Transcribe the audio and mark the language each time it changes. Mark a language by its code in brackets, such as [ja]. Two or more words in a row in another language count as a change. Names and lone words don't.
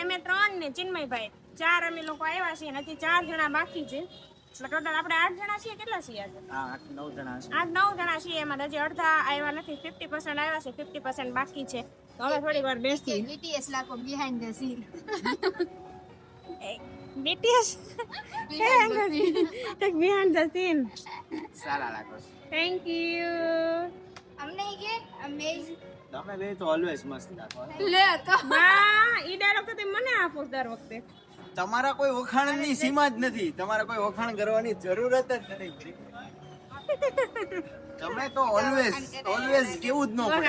[gu] અમે 3 ને ચિન્મયભાઈ 4 અમે લોકો આવ્યા છીએ, અને હજી 4 જણા બાકી છે. એટલે ટોટલ આપણે 8 જણા છીએ. કેટલા છીએ આજે? હા, 8-9 જણા છે. 8-9 જણા છીએ. એમાં હજી અડધા આવ્યા નથી, 50% આવ્યા છે, 50% બાકી છે. તો હવે થોડી વાર બેસી. [en] BTS લાગો behind the scene. BTS behind the scene. [gu] સારા લાગો છો. [en] Thank you. [gu] અમને કે અમેઝિંગ. તમે બે તો ઓલવેઝ મસ્ત લાગો. લે તો વાહ, ઈ ડાયલોગ તો તમે મને આપો દર વખતે. તમારા કોઈ વખાણની સીમા જ નથી. તમારા કોઈ વખાણ કરવાની જરૂરત જ નથી. તમે તો ઓલવેઝ કેવું જ ન પડે.